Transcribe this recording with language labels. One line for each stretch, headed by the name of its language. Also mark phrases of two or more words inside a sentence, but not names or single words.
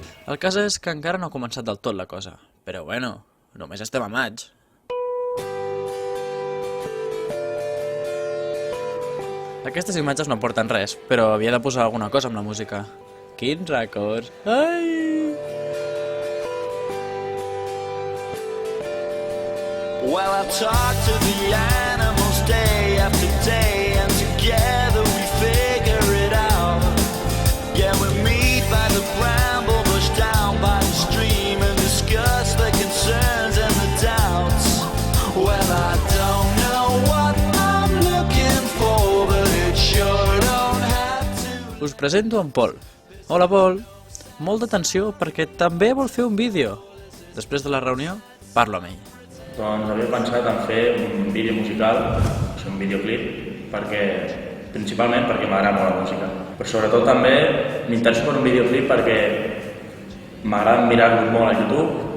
Catalan: El cas és que encara no ha començat del tot la cosa. Però bueno, només estem a maig. Aquestes imatges no aporten res, però havia de posar alguna cosa amb la música. Quins records! Ai!
English: Well, I talk to the animals day after day, and together we figure it out. Yeah, we meet by the bramble bush down by the stream and discuss the concerns and the doubts. Well, I don't know what I'm looking for, but it sure don't have to.
Catalan: Us presento en Pol. Hola, Pol. Molta atenció perquè també vol fer un vídeo. Després de la reunió, parlo amb ell. Doncs havia pensat en fer un vídeo musical, un videoclip, principalment perquè m'agrada molt la música. Però sobretot també m'interesso per un videoclip perquè m'agrada mirar-lo molt a YouTube.